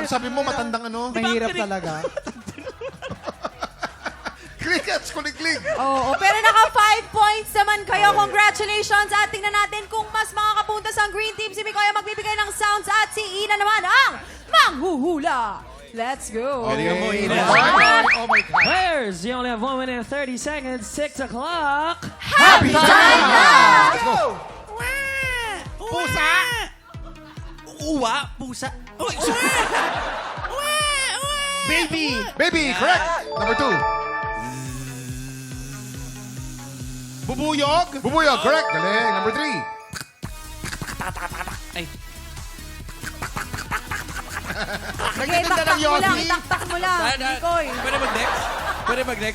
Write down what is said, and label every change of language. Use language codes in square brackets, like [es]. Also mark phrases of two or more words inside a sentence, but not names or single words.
[tl] Ang sabi mo, matandang ano? Mahirap talaga. Crickets, kuliglig. Oo, pero naka 5 points naman kayo. Congratulations. At tingnan natin kung mas makakapunta sa [en] green team. [tl] Si Mikoy ang magbibigay ng sounds at si Ina naman ang manghuhula. [en] Let's go. [tl] Galingan mo, Ina. [en] Oh my God. Players, you only have 1 minute and 30 seconds. 6 o'clock. Happy time now! Let's go. [tl] Pusa! Uwa, pusa. Uy, Baby. [en] Baby, correct. Number 2. [tl] Bubuyog. Bubuyog, correct. Galing. Number 3. Ay, Sige, taktak mo lang, taktak mo lang. Nikoy. pwede mag-next? Pwede mag-next?